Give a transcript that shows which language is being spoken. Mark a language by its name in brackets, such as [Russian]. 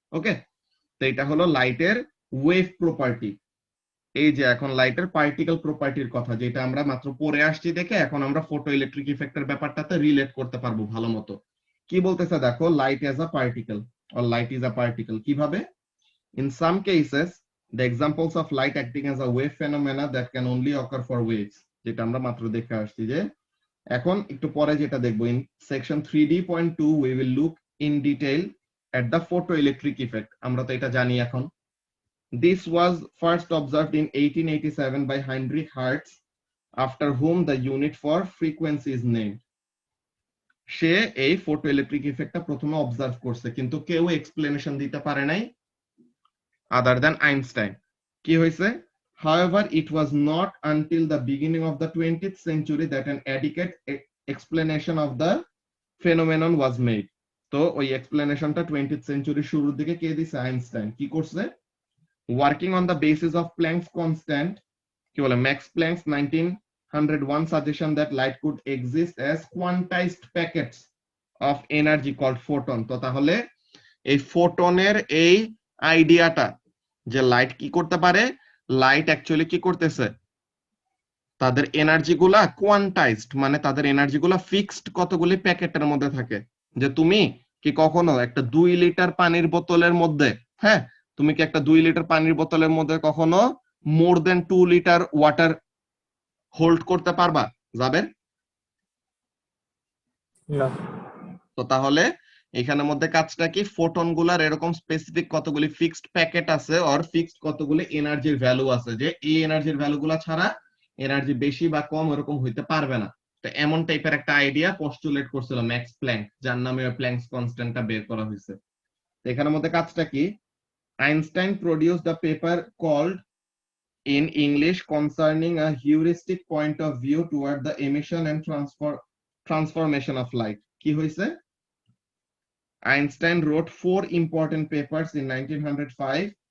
[Bangla] ওকে, তো এটা হলো লাইটের ওয়েভ প্রপার্টি। এই যে এখন লাইটের পার্টিকেল প্রপার্টির কথা, যেটা আমরা মাত্র পড়ে আসছি দেখে এখন আমরা ফটো ইলেকট্রিক ইফেক্টের ব্যাপারটাতে রিলেট করতে পারবো ভালো মতো। কি বলতেছে দেখো, [English] light as a particle [Bangla] or light is a particle. কিভাবে? [English] in some cases the examples of light acting as a wave phenomena that can only occur for waves, [Bangla] যেটা আমরা মাত্র দেখে আসছি। [English] যে এখন একটু পরে যেটা দেখবো, in section 3D.2 we will look in detail at the photoelectric effect. [Bangla] আমরা তো এটা জানি এখন। [English] This was first observed in 1887 by Heinrich Hertz, after whom the unit for frequency is named. [Bangla] সে এই photoelectric effectটা প্রথমে অবজার্ভ করছে, কিন্তু কেউ এক্সপ্লেনেশন দিতে পারে নাই [English] other than Einstein. [Bangla] কি হয়েছে? [English] However, it was not until the beginning of the 20th century that an adequate explanation of the phenomenon was made. [Bangla] তো ওই এক্সপ্লেনেশনটা 20th century শুরুর দিকে কে দিছে? আইনস্টাইন। কি করছে? [English] Working on the basis of Planck's constant, [Bangla] কি বলে, [English] Max Planck's 1901 suggestion that light could exist as quantized packets of energy called photon. [Bangla] তো তাহলে এই ফোটনের এই আইডিয়াটা যে লাইট কি করতে পারে, লাইট অ্যাকচুয়ালি কি করতেছে, তাদের এনার্জি গুলা কোয়ান্টাইজড, মানে তাদের এনার্জি গুলা ফিক্সড কতগুলি প্যাকেটের মধ্যে থাকে। যে তুমি কি কখনো একটা 2 লিটার পানির বোতলের মধ্যে, হ্যাঁ, তুমি কি একটা 2 লিটার পানির বোতলের মধ্যে কখনো মোর দেন 2 লিটার ওয়াটার হোল্ড করতে পারবা? যাবেন [English] No. [Bangla] তো তাহলে এখানের মধ্যে কাজটা কি, ফোটন গুলার এরকম স্পেসিফিক কতগুলি ফিক্সড প্যাকেট আছে, আর ফিক্সড কতগুলি এনার্জির ভ্যালু আছে, যে এই এনার্জির ভ্যালু গুলা ছাড়া এনার্জি বেশি বা কম এরকম হইতে পারবে না। তো এমন টাইপের একটা আইডিয়া পোস্টুলেট করছিল ম্যাক্স প্ল্যাঙ্ক, যার নামে প্ল্যাঙ্কস কনস্ট্যান্টটা বের করা হয়েছে। তো এখানের মধ্যে কাজটা কি, [English] Einstein produced a paper called in English concerning a heuristic point of view toward the emission and transformation of light. কি হয়েছে? Einstein wrote 4 important papers in 1905